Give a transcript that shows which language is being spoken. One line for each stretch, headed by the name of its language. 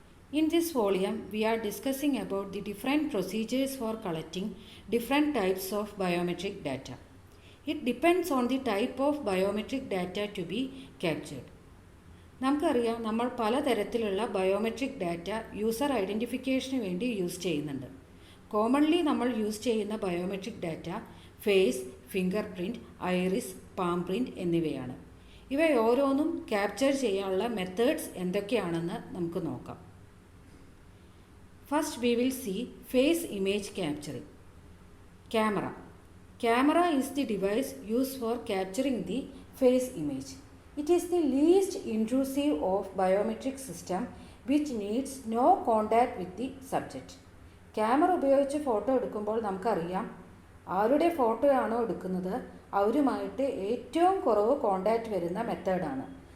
English: In this volume, we are discussing about the different procedures for collecting different types of biometric data. It depends on the type of biometric data to be captured.
Malayalam: നമുക്കറിയാം നമ്മൾ പലതരത്തിലുള്ള biometric data user ഐഡൻറ്റിഫിക്കേഷന് വേണ്ടി use ചെയ്യുന്നുണ്ട്. Commonly നമ്മൾ use ചെയ്യുന്ന biometric data face, finger print, iris, palm print എന്നിവയാണ്. ഇവ ഓരോന്നും ക്യാപ്ചർ ചെയ്യാനുള്ള മെത്തേഡ്സ് എന്തൊക്കെയാണെന്ന് നമുക്ക് നോക്കാം.
English: First we will see face image capturing. Camera is the device used for capturing the face image. It is the least intrusive of biometric system which needs no contact with the subject.
Malayalam: Camera ഉപയോഗിച്ച് photo എടുക്കുമ്പോൾ നമുക്കറിയാം ആരുടെ ഫോട്ടോയാണോ എടുക്കുന്നത് അവരുമായിട്ട് ഏറ്റവും കുറവ് contact വരുന്ന മെത്തേഡാണ്.